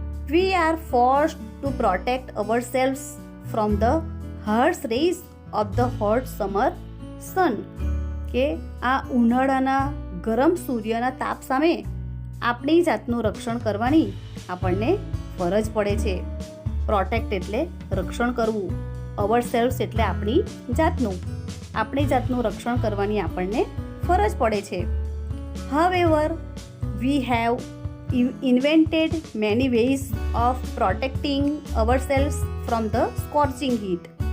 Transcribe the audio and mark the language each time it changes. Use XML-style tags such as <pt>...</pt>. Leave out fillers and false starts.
<en>We are forced to protect ourselves from the harsh rays of the hot summer sun.</en> <gu>કે આ ઉનાળાના ગરમ સૂર્યના તાપ સામે આપણી જાતનું રક્ષણ કરવાની આપણને ફરજ પડે છે. પ્રોટેક્ટ એટલે રક્ષણ કરવું.</gu> <en>ourselves</en> <gu>એટલે આપણી જાતનું. આપણી જાતનું રક્ષણ કરવાની આપણને ફરજ પડે છે.</gu> <en>However, we have invented many ways of protecting ourselves from the scorching heat.</en>